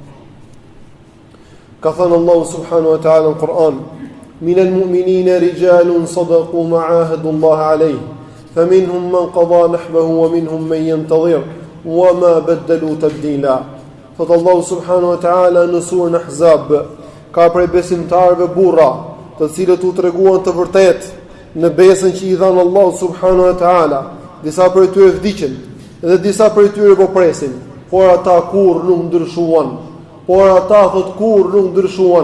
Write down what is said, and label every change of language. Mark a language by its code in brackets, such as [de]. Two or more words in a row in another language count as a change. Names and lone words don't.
[ar] كفن الله سبحانه وتعالى القرآن من المؤمنين رجال صدقوا ما عاهدوا الله عليه فمنهم من قضى نحبه ومنهم من ينتظر وما بدلوا تبديلا. [sq] Thot Allahu [ar] سبحانه وتعالى [sq] në surën Ahzab, ka prej besimtarëve burra, të cilët u treguan të vërtet në besën që i dhanë Allahu [ar] سبحانه وتعالى. [sq] Disa prej tyre vdiqën dhe disa prej tyre po presin, por ata kurrë nuk ndryshuan. Kur nuk ndryshuan.